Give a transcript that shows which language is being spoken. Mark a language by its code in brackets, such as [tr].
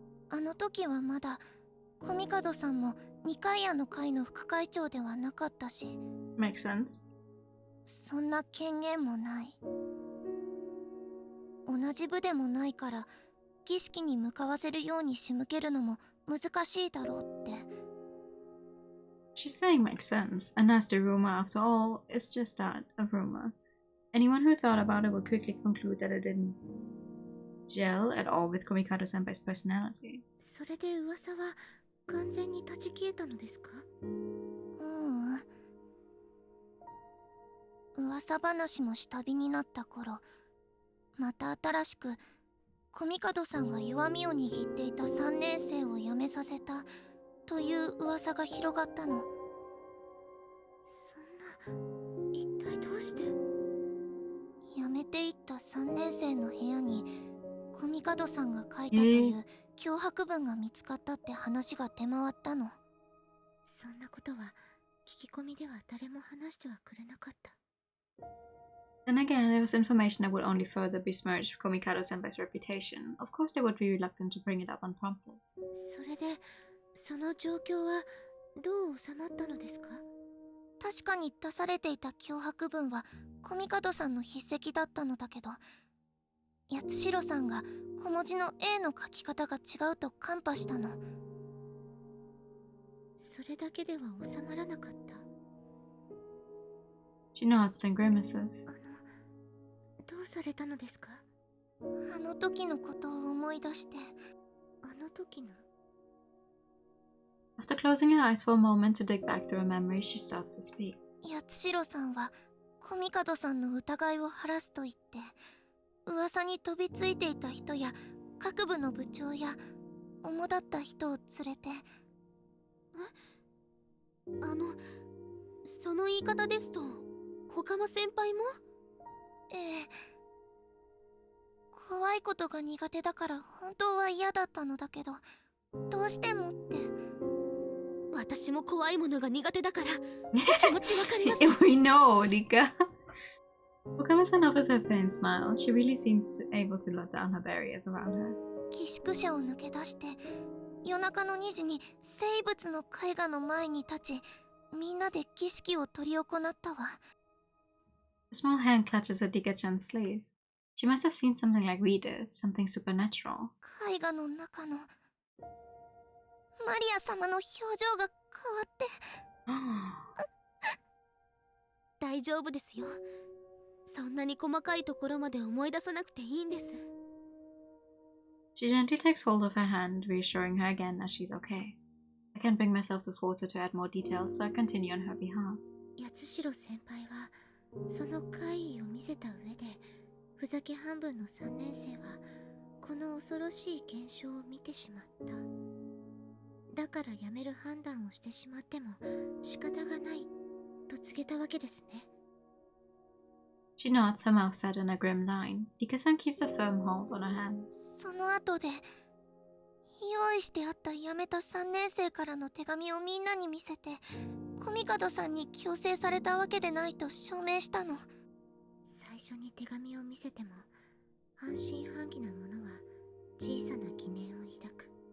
[ja] あの時はまだコミカドさんもニカイアの会の副会長ではなかったし。 [en] Makes sense. [ja] そんな権限もない。同じ部でもないから儀式に向かわせるように仕向けるのも難しいだろうって。 [en] She's saying makes sense. A nasty rumor, after all, is just that, a rumor. Anyone who thought about it would quickly conclude that it didn't gel at all with Komikado-senpai's personality. [ja] それで噂は完全に断ち消えたのですか？噂話も下火になった頃、また新しくコミカドさんが弱みを握っていた3年生を辞めさせたという噂が広がったの。そんな、一体どうして？辞めていった3年生の部屋にコミカドさんが書いたという脅迫文が見つかったって話が出回ったの。そんなことは聞き込みでは誰も話してはくれなかった。 [en] Then again, it was information that would only further besmirch Komikado-senpai's reputation. Of course, they would be reluctant to bring it up unprompted. [ja] それで、その状況はどう収まったのですか？確かに出されていた脅迫文はコミカドさんの筆跡だったのだけど、八代さんが小文字の A の書き方が違うとカンパしたの。それだけでは収まらなかった。 [en] She nods and grimaces. [ja] どうされたのですか？あの時のことを思い出して。あの時の？ [en] After closing her eyes for a moment to dig back through her memory, she starts to speak. [ja] 八代さんはコミカドさんの疑いを晴らすと言って、噂に飛びついていた人や各部の部長や主だった人を連れて。その言い方ですと、他の先輩も？ええ。怖いことが苦手だから本当は嫌だったのだけど、どうしてもって。私も怖いものが苦手だから気持ちわかります。 [en] We know, Rika. Okama-san offers her a faint smile. She really seems able to let down her barriers around her. [ja] 寄宿舎を抜け出して夜中の2時に生物の絵画の前に立ち、みんなで儀式を執り行ったわ。 [en] A small hand clutches at Rika-chan's sleeve. She must have seen something like we did, something supernatural. [ja] 絵画の中のマリア様の表情が変わって。大丈夫ですよ。そんなに細かいところまで思い出さなくていいんです。 [en] She gently takes hold of her hand, reassuring her again that she's okay. I can't bring myself to force her to add more details, so I continue on her behalf. [ja] 八代先輩はその怪異を見せた上で、ふざけ半分の3年生はこの恐ろしい現象を見てしまった。だからやめる判断をしてしまっても仕方がないと告げたわけですね。 [en] She nods, her mouth set in a grim line. Rika-san keeps a firm hold on her hand. [ja] その後で用意してあった辞めた3年生からの手紙をみんなに見せて、コミカドさんに強制されたわけでないと証明したの。最初に手紙を見せても半信半疑な者は小さな疑念を抱く。